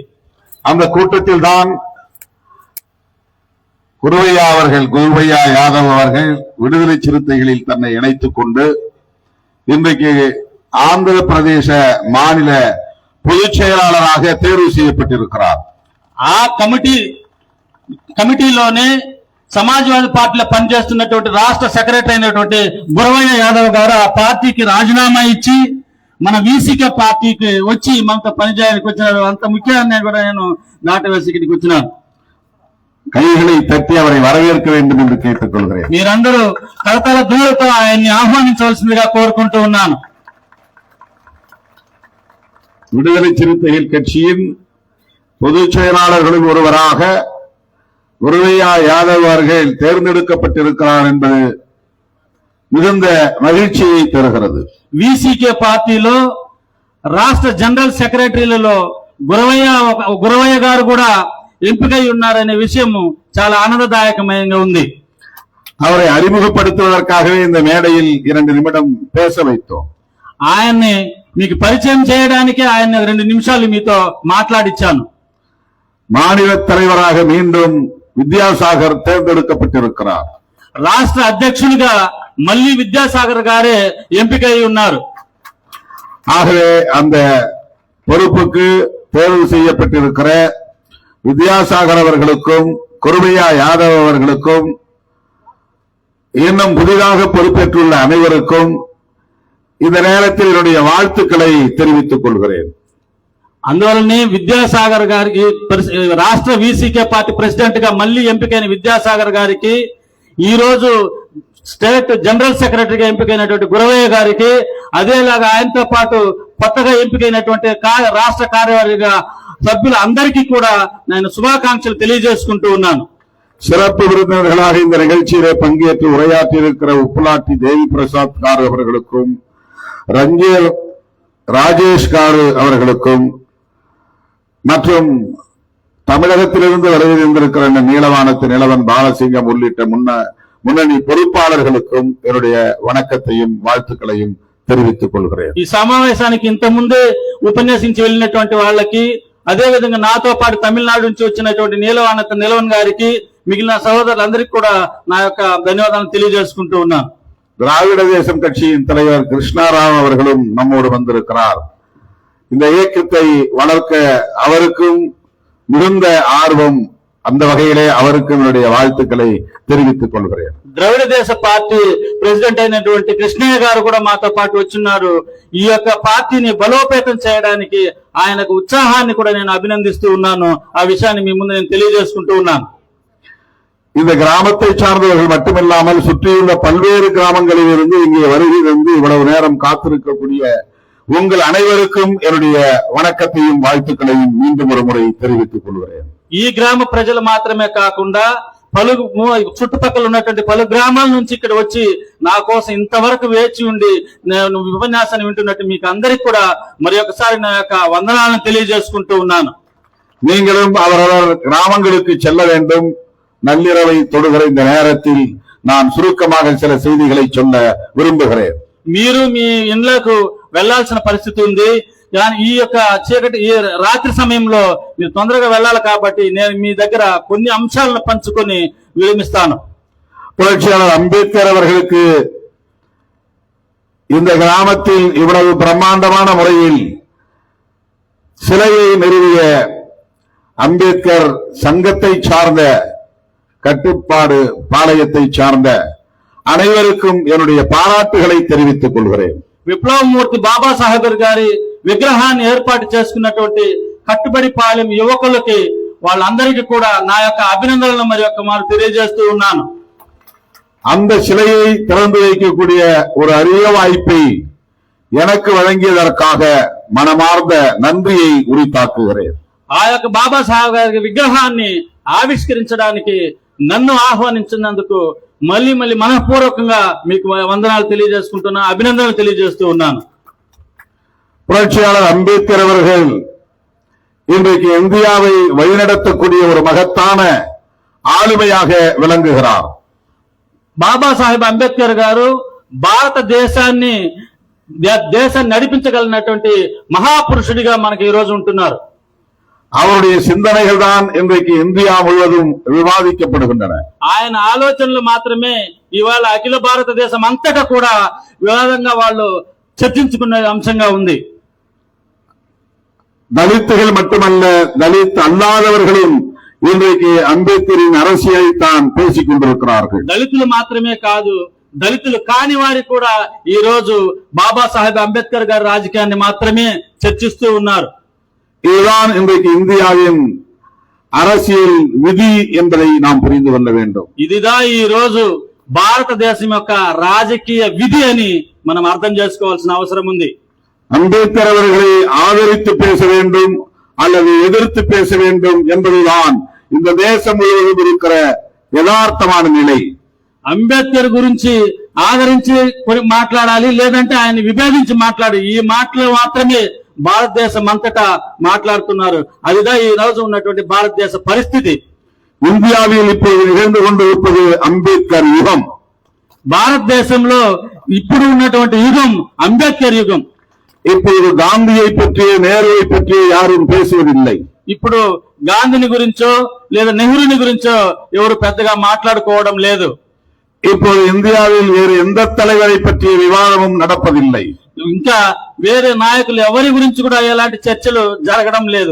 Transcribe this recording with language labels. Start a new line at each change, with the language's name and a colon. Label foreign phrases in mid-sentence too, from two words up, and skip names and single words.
Tamil: அந்த கூட்டத்தில் தான் குருவையா யாதவ் அவர்கள் விடுதலை சிறுத்தைகளில் தன்னை இணைத்துக் கொண்டு இன்றைக்கு ஆந்திர பிரதேச மாநில பொதுச் செயலாளராக தேர்வு செய்யப்பட்டிருக்கிறார்.
Telugu: ఆ కమిటీ కమిటీలోనే సమాజ్వాదీ పార్టీలో పనిచేస్తున్నటువంటి రాష్ట్ర సెక్రటరీ అయినటువంటి గురవయ్య యాదవ్ గారు ఆ పార్టీకి రాజీనామా ఇచ్చి మన వీసీకే పార్టీకి వచ్చి మనతో పనిచేయడానికి వచ్చినారు. అంత ముఖ్యాన్ని కూడా నేను నాటవేసి ఇక్కడికి వచ్చినాను.
Tamil: கைகளை தட்டி அவரை வரவேற்க வேண்டும் என்று கேட்டுக்கொள்கிறேன்.
Telugu: మీరందరూ కరతాళ ధ్వనులతో ఆయన్ని ఆహ్వానించవలసిందిగా కోరుకుంటూ ఉన్నాను.
Tamil: விடுதலை சிறுத்தைகள் கட்சியின் பொதுச் செயலாளர்களில் ஒருவராக குருவையா யாதவ் அவர்கள் தேர்ந்தெடுக்கப்பட்டிருக்கிறார் என்பது மிகுந்த மகிழ்ச்சியை தருகிறது.
Telugu: వీసీకే పార్టీలో రాష్ట్ర
English: general secretaries
Telugu: గురవయ్య గారు కూడా ఎంపికై ఉన్నారనే విషయం చాలా ఆనందదాయకమైనగా ఉంది.
Tamil: அவரை அறிமுகப்படுத்துவதற்காகவே இந்த மேடையில் 2 நிமிடம் பேச வைத்தோம்.
Telugu: ఆయన్ని మీకు పరిచయం చేయడానికి ఆయన 2 నిమిషాలు మీతో మాట్లాడిచ్చాను.
Tamil: மாநில தலைவராக மீண்டும் வித்யாசாகர் தேர்ந்தெடுக்கப்பட்டிருக்கிறார்.
Telugu: రాష్ట్ర అధ్యక్షుడిగా మళ్ళీ విద్యాసాగర్ గారే ఎంపికై ఉన్నారు.
Tamil: ஆகவே அந்த பொறுப்புக்கு தேர்வு செய்யப்பட்டிருக்கிற வித்யாசாகர் அவர்களுக்கும் குருவையா யாதவ் அவர்களுக்கும் இன்னும் புதிதாக பொறுப்பேற்றுள்ள அனைவருக்கும் இந்த நேரத்தில் என்னுடைய வாழ்த்துக்களை தெரிவித்துக் கொள்கிறேன்.
Telugu: అందువల్లనే విద్యాసాగర్ గారికి రాష్ట్ర వీసీకే
English: party president
Telugu: గా మళ్ళీ ఎంపికైన విద్యాసాగర్ గారికి ఈ రోజు
English: state general secretary
Telugu: ఎంపికైనటువంటి గురవయ్య గారికి అదేలాగా ఆయనతో పాటు కొత్తగా ఎంపికైనటువంటి రాష్ట్ర కార్యవర్గ సభ్యులందరికీ కూడా నేను శుభాకాంక్షలు తెలియజేసుకుంటూ ఉన్నాను.
Tamil: சிறப்பு விருந்தினர்களாக இந்த நிகழ்ச்சியிலே பங்கேற்று உரையாற்றியிருக்கிற உப்புலாட்டி தேவி பிரசாத் காரு அவர்களுக்கும் ரஞ்சீர் ராஜேஷ் காரு அவர்களுக்கும் மற்றும் தமிழகத்திலிருந்து வருகை தந்திருக்கிற நீலவானத்து நிலவன் பாலசிங்கம் உள்ளிட்ட முன்னணி பொறுப்பாளர்களுக்கும் என்னுடைய வணக்கத்தையும் வாழ்த்துக்களையும் தெரிவித்துக் கொள்கிறேன். ఈ సమావేశానికి ఇంత ముందే ఉపన్యాసించి వెళ్ళినటువంటి వాళ్ళకి అదే విధంగా నాతో పాటు తమిళనాడు నుంచి వచ్చినటువంటి నీలవానత నిలవన్ గారికి మిగిలిన సహోదరులందరికీ కూడా నా యొక్క ధన్యవాదాలు తెలియజేసుకుంటూ ఉన్నాను. திராவிட தேசம் கட்சியின் தலைவர் கிருஷ்ணாராவ் அவர்களும் நம்மோடு வந்திருக்கிறார். இந்த இயக்கத்தை வளர்க்க அவருக்கும் மிகுந்த ஆர்வம், அந்த வகையிலே அவருக்கு என்னுடைய வாழ்த்துக்களை தெரிவித்துக் கொள்கிறேன்.
Telugu: ద్రవిడ దేశ
English: party president
Telugu: అయినటువంటి కృష్ణయ్య గారు కూడా మాతో పాటు వచ్చున్నారు. ఈ యొక్క పార్టీని బలోపేతం చేయడానికి ఆయనకు ఉత్సాహాన్ని కూడా నేను అభినందిస్తూ ఉన్నాను. ఆ విషయాన్ని మీ ముందు నేను తెలియజేసుకుంటూ ఉన్నాను.
Tamil: இந்த கிராமத்தை சார்ந்தவர்கள் மட்டுமில்லாமல் சுற்றியுள்ள பல்வேறு கிராமங்களில் இருந்து இங்கே வருகை தந்து இவ்வளவு நேரம் காத்திருக்கக்கூடிய உங்கள் அனைவருக்கும் என்னுடைய வணக்கத்தையும் வாழ்த்துக்களையும் மீண்டும் ஒரு முறை தெரிவித்துக் கொள்கிறேன்.
Telugu: ఈ గ్రామ ప్రజలు మాత్రమే కాకుండా చుట్టుపక్కల ఉన్నటువంటి పలు గ్రామాల నుంచి ఇక్కడ వచ్చి నా కోసం ఇంతవరకు వేచి ఉండి నేను ఉపన్యాసాన్ని వింటున్నట్టు మీకు అందరికి కూడా మరి ఒకసారి నా యొక్క వందనాలను తెలియజేసుకుంటూ ఉన్నాను.
Tamil: நீங்களும் அவரவர் கிராமங்களுக்கு செல்ல வேண்டும். நள்ளிரவை தொடுகிற இந்த நேரத்தில் நான் சுருக்கமாக சில செய்திகளை சொல்ல விரும்புகிறேன்.
Telugu: మీరు మీ ఇళ్లకు వెళ్లాల్సిన పరిస్థితి ఉంది. ఈ యొక్క చీకటి ఈ రాత్రి సమయంలో మీరు తొందరగా వెళ్ళాలి కాబట్టి నేను మీ దగ్గర కొన్ని అంశాలను పంచుకొని విరమిస్తాను.
Tamil: புரட்சியாளர் அம்பேத்கர் அவர்களுக்கு இந்த கிராமத்தில் இவ்வளவு பிரம்மாண்டமான முறையில் சிலையை நிறுவிய அம்பேத்கர் சங்கத்தை சார்ந்த கட்டுப்பாடு பாளையத்தை சார்ந்த அனைவருக்கும் என்னுடைய பாராட்டுகளை தெரிவித்துக் கொள்கிறேன்.
Telugu: విప్లవమూర్తి బాబాసాహెబ్ గారి విగ్రహాన్ని ఏర్పాటు చేసుకున్నటువంటి కట్టుబడి పాలెం యువకులకి వాళ్ళందరికీ కూడా నా యొక్క అభినందనలు మరి యొక్క మారు తెలియజేస్తూ ఉన్నాను.
Tamil: அந்த சிலையை திறந்து வைக்கக்கூடிய ஒரு அரிய வாய்ப்பை எனக்கு வழங்கியதற்காக மனமார்ந்த நன்றியை உரித்தாக்குகிறேன்.
Telugu: ఆ యొక్క బాబాసాహెబ్ గారి విగ్రహాన్ని ఆవిష్కరించడానికి నన్ను ఆహ్వానించినందుకు మళ్ళీ మనఃపూర్వకంగా మీకు వందనాలు తెలియజేసుకుంటున్నా, అభినందనలు తెలియజేస్తూ ఉన్నాను.
Tamil: புரட்சியாளர் அம்பேத்கர் அவர்கள் இன்றைக்கு இந்தியாவை வழிநடத்தக்கூடிய ஒரு மகத்தான ஆளுமையாக விளங்குகிறார்.
Telugu: బాబాసాహెబ్ అంబేద్కర్ గారు భారతదేశాన్ని నడిపించగలిగినటువంటి మహాపురుషుడిగా మనకి ఈ రోజు ఉంటున్నారు.
Tamil: அவருடைய சிந்தனைகள் தான் இன்றைக்கு இந்தியா முழுவதும் விவாதிக்கப்படுகின்றன.
Telugu: ఆయన ఆలోచనలు మాత్రమే ఇవాళ అఖిల భారతదేశం అంతటా కూడా వివాదంగా వాళ్ళు చర్చించుకున్న అంశంగా ఉంది.
Tamil: தலித்துகள் மட்டுமல்ல, தலித் அல்லாதவர்களும் இன்றைக்கு அம்பேத்கரின் அரசியலை தான் பேசிக் கொண்டிருக்கிறார்கள்.
Telugu: దళితులు మాత్రమే కాదు, దళితులు కాని వారి కూడా ఈ రోజు బాబాసాహెబ్ అంబేద్కర్ గారి రాజకీయాన్ని మాత్రమే చర్చిస్తూ ఉన్నారు.
Tamil: இதுதான் இன்றைக்கு இந்தியாவின் அரசியல் விதி என்பதை நாம் புரிந்து கொள்ள வேண்டும்.
Telugu: ఇదిదా ఈ రోజు భారతదేశం యొక్క రాజకీయ విధి అని మనం అర్థం చేసుకోవాల్సిన అవసరం ఉంది.
Tamil: அம்பேத்கர் அவர்களை ஆதரித்து பேச வேண்டும் அல்லது எதிர்த்து பேச வேண்டும் என்பதுதான் இந்த தேசம் முழுவதும் இருக்கிற யதார்த்தமான நிலை.
Telugu: అంబేద్కర్ గురించి ఆదరించి మాట్లాడాలి, లేదంటే ఆయన విభేదించి మాట్లాడి, ఈ మాటలు మాత్రమే భారతదేశం అంతటా మాట్లాడుతున్నారు. అదిదా ఈ రోజు ఉన్నటువంటి భారతదేశ పరిస్థితి.
Tamil: இந்தியாவில் இப்போது நிகழ்ந்து கொண்டிருப்பது அம்பேத்கர் யுகம்.
Telugu: భారతదేశంలో ఇప్పుడు ఉన్నటువంటి యుగం అంబేద్కర్ యుగం.
Tamil: இப்போது காந்தியை பற்றிய நேருவை பற்றிய யாரும் பேசுவதில்லை.
Telugu: ఇప్పుడు గాంధీని గురించో లేదా నెహ్రూని గురించో ఎవరు పెద్దగా మాట్లాడుకోవడం లేదు.
Tamil: இப்போது இந்தியாவில் வேறு எந்த தலைவரை பற்றிய விவாதமும் நடப்பதில்லை.
Telugu: ఇంకా వేరే నాయకులు ఎవరి గురించి కూడా ఎలాంటి చర్చలు జరగడం లేదు.